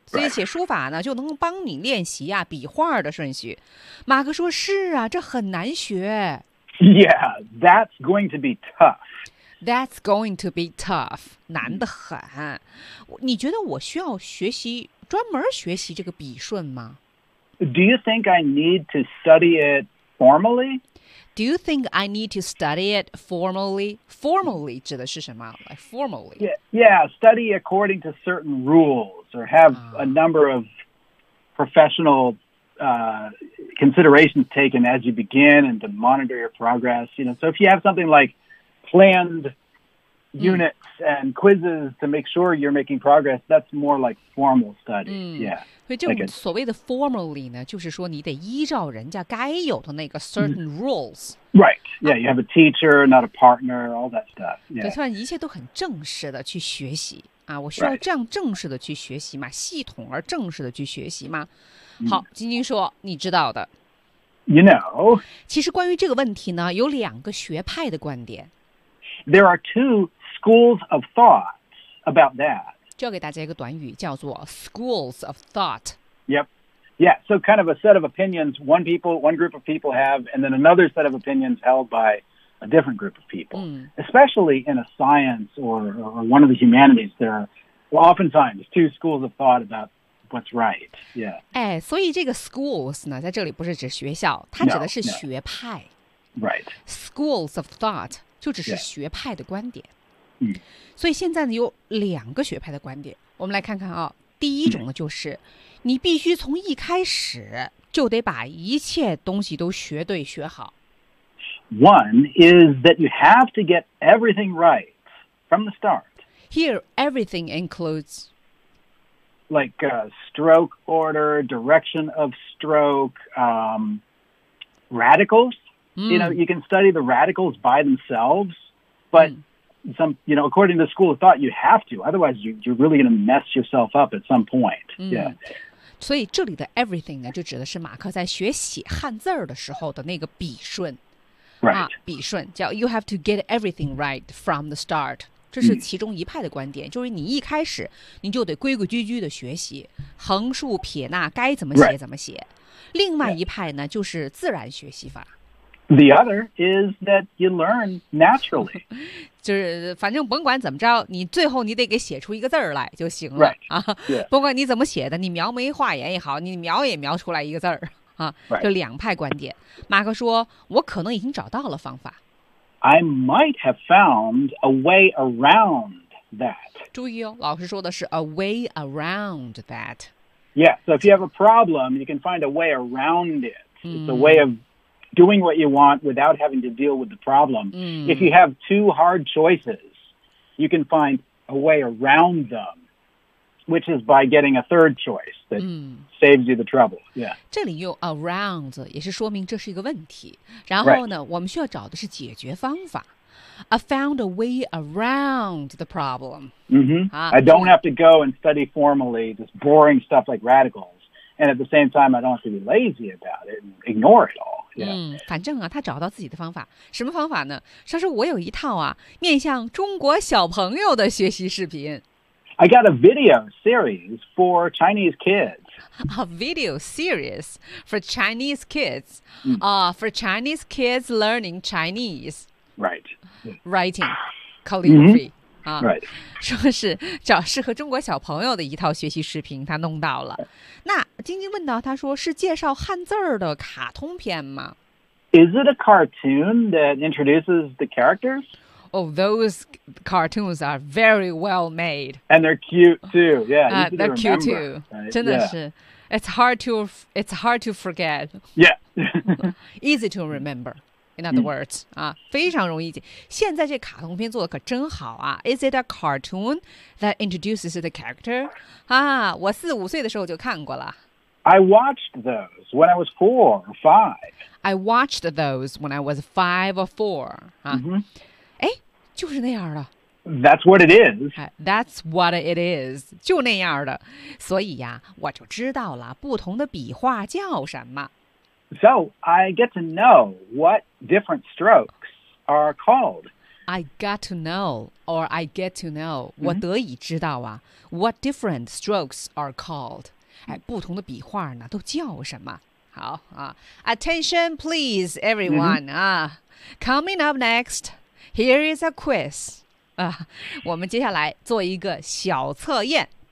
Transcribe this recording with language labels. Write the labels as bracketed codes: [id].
[zh] 所以写书法呢，就能帮你练习啊笔画的顺序。马克说：“是啊，这很难学。” [en] Yeah, that's going to be tough. That's going to be tough. [zh] 难得很。你觉得我需要学习，专门学习这个笔顺吗？ [en] Do you think I need to study it formally? Do you think I need to study it formally? [zh] Formally 指的是什么？ [en] Like formally. Yeah, study according to certain rules or have a number of professional considerations taken as you begin and to monitor your progress. You know, so if you have something like,planned units and quizzes to make sure you're making progress, that's more like formal study. Yeah. [zh] 就所谓的 formally 呢，就是说你得依照人家该有的那个 [en] certain rules. Right. Yeah, you have a teacher, not a partner, all that stuff. Yeah. [zh] 就算一切都很正式的去学习啊，我需要这样正式的去学习嘛，系统而正式的去学习嘛。好，晶晶说，你知道的。 [en] You know. [zh] 其实关于这个问题呢，有两个学派的观点。 [en] There are two schools of thought about that. [zh] 教给大家一个短语叫做 [en] schools of thought. Yep. Yeah, so kind of a set of opinions one group of people have, and then another set of opinions held by a different group of people. Especially in a science or one of the humanities, there are oftentimes two schools of thought about what's right. Yeah. [zh] 哎，所以这个 schools 呢，在这里不是指学校，它指的是学派。 [en] Right. Schools of thought. [zh] 就只是学派的观点、 [en] yeah. [zh] 所以现在呢有两个学派的观点我们来看看啊第一种呢就是你必须从一开始就得把一切东西都学对学好 [en] One is that you have to get everything right from the start Here everything includes Like stroke order, direction of stroke, radicalsYou know, you can study the radicals by themselves, but some, you know, according to the school of thought, you have to. Otherwise, you're really going to mess yourself up at some point. Yeah. [zh] 所以这里的 everything 呢，就指的是马克在学习汉字的时候的那个笔顺。 [en] Right. [zh] 笔顺叫 [en] you have to get everything right from the start. [zh] 这是其中一派的观点，就是你一开始你就得规规矩矩的学习，横竖撇捺该怎么写怎么写。另外一派呢，就是自然学习法。 [en] The other is that you learn naturally. [zh] 就是反正甭管怎么着，你最后你得给写出一个字儿来就行了、 [en] right. 啊。 Yeah. [zh] 甭管你怎么写的，你描眉画眼也好，你描也描出来一个字儿啊。 [en] Right. [zh] 就两派观点。马克说：“我可能已经找到了方法。” [en] I might have found a way around that. [zh] 注意哦，老师说的是 [en] a way around that. Yeah. So if you have a problem, you can find a way around it. It's a way of doing what you want without having to deal with the problem.、If you have two hard choices, you can find a way around them which is by getting a third choice that、saves you the trouble. Yeah. [zh] 这里用 around 也是说明这是一个问题。然后呢、我们需要找的是解决方法。 [en] I found a way around the problem.、 I don't have to go and study formally this boring stuff like radicals. And at the same time, I don't have to be lazy about it and ignore it all. [zh] 嗯，反正啊，他找到自己的方法，什么方法呢？他说我有一套啊，面向中国小朋友的学习视频。 [en] I got a video series for Chinese kids. A video series for Chinese kids. For Chinese kids learning Chinese. Right. Writing, calligraphy. 啊、 right. [zh] 说是找适合中国小朋友的一套学习视频，他弄到了。那晶晶问到，他说是介绍汉字的卡通片吗 [en] ？Is it a cartoon that introduces the characters? Oh, those cartoons are very well made, and they're cute too. Yeah, they're cute too. Right? [zh] 真的是、 [en] It's hard to forget. Yeah, easy to remember. In other words,、 [zh] 非常容易解。现在这卡通片做的可真好啊 [en] ！Is it a cartoon that introduces the character? [zh] 啊，我四五岁的时候就看过了。 [en] I watched those when I was 4 or 5. I watched those when I was 5 or 4. [zh] 啊，哎、就是那样的。 [en] That's what it is. That's what it is. [zh] 就那样的。所以呀、我就知道了不同的笔画叫什么。 [en] So, I get to know what different strokes are called. I got to know, or I get to know,、 [zh] 我得以知道啊 [en] what different strokes are called. [zh] 哎，不同的笔画呢，都叫什么？好啊 [en] ，Attention, please, everyone. Coming up next, here is a quiz. [zh] 啊，我们接下来做一个小测验。